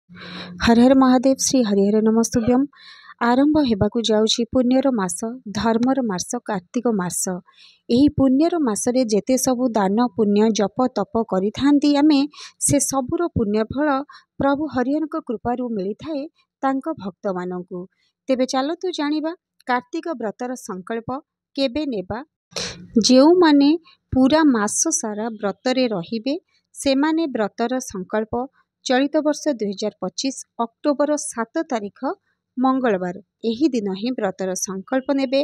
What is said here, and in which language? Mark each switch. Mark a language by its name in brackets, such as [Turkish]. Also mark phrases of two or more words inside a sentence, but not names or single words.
[Odia] ହର ହର ମହାଦେବ ଶ୍ରୀ ହରିହର ନମସ୍ତୁଭ୍ୟମ। ଆରମ୍ଭ ହେବାକୁ ଯାଉଛି ପୁଣ୍ୟର ମାସ, ଧର୍ମର ମାସ, କାର୍ତ୍ତିକ ମାସ। ଏହି ପୁଣ୍ୟର ମାସରେ ଯେତେ ସବୁ ଦାନ ପୁଣ୍ୟ ଜପ ତପ କରିଥାନ୍ତି ଆମେ ସେ ସବୁର ପୁଣ୍ୟ ଫଳ ପ୍ରଭୁ ହରିହରଙ୍କ କୃପାରୁ ମିଳି ଥାଏ ତାଙ୍କ ଭକ୍ତ ମାନଙ୍କୁ। ତେବେ ଚାଲନ୍ତୁ ଜାଣିବା କାର୍ତ୍ତିକ ବ୍ରତର ସଂକଳ୍ପ କେବେ ନେବା। ଯେଉଁ ମାନେ ପୂରା ମାସ ସାରା ବ୍ରତରେ ରହିବେ ସେମାନେ ବ୍ରତର ସଂକଳ୍ପ ଚଳିତ ବର୍ଷ 2025 ଅକ୍ଟୋବର 7 ତାରିଖ ମଙ୍ଗଳବାର ଏହି ଦିନ ହିଁ ବ୍ରତର ସଂକଳ୍ପ ନେବେ।